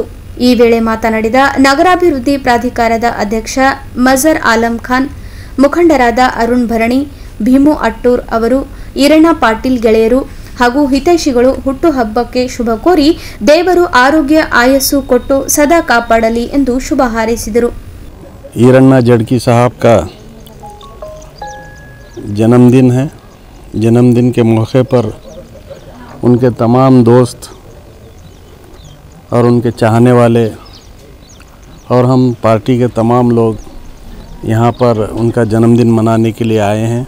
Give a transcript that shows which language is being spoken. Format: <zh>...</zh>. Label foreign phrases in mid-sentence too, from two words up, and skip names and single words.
<kn>ಈ ವೇಳೆ ಮಾತನಾಡಿದ ನಗರಾಭಿವೃದ್ಧಿ ಪ್ರಾಧಿಕಾರದ ಅಧ್ಯಕ್ಷ ಮಜರ್ ಆಲಂ ಖಾನ್, ಮುಖಂಡರಾದ ಅರುಣ್ ಭರಣಿ, ಭೀಮು ಅಟ್ಟೂರ್ ಅವರು ಈರಣ್ಣ ಪಾಟೀಲ್ ಗೆಳೆಯರು ಹಾಗೂ ಹಿತೈಷಿಗಳು ಹುಟ್ಟುಹಬ್ಬಕ್ಕೆ ಶುಭ ಕೋರಿ ದೇವರು ಆರೋಗ್ಯ ಆಯಸ್ಸು ಕೊಟ್ಟು ಸದಾ ಕಾಪಾಡಲಿ ಎಂದು ಶುಭ ಹಾರೈಸಿದರು.</kn> <hi>ಈರಣ್ಣ ಜಡ್ಕಿ साहब का जन्मदिन है. जन्मदिन के मौके पर उनके तमाम दोस्त और उनके चाहने वाले और हम पार्टी के तमाम लोग यहाँ पर उनका जन्मदिन मनाने के लिए आए हैं.</hi>